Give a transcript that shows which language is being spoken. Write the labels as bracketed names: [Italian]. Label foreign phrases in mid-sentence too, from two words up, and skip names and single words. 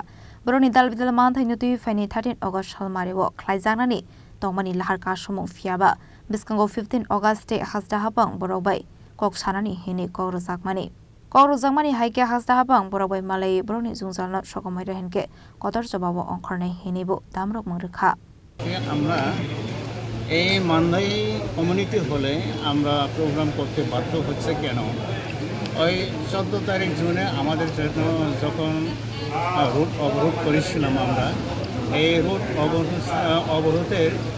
[Kok Borok] Boroni dalbidal manthai nuti Fine 13 August halmariwo Klaizanani Tongmani lahar kasumong fiaba. Biskango 15 August te hasda habang borobai kok sanani hini korosakmani. Korozangmani haike hasda habang borobai malai boroni zungzalna sokomai rehenke kotor jobabo ongkornai hinibo damrok mangrekha. [Bangla] আমরা এই মানদাই কমিউনিটি হলে আমরা প্রোগ্রাম করতে বাধ্য হচ্ছে কেন ওই 14 তারিখ জুনে আমাদের যখন রুট অবরোধ করেছিলাম আমরা এই রুট অবরোধের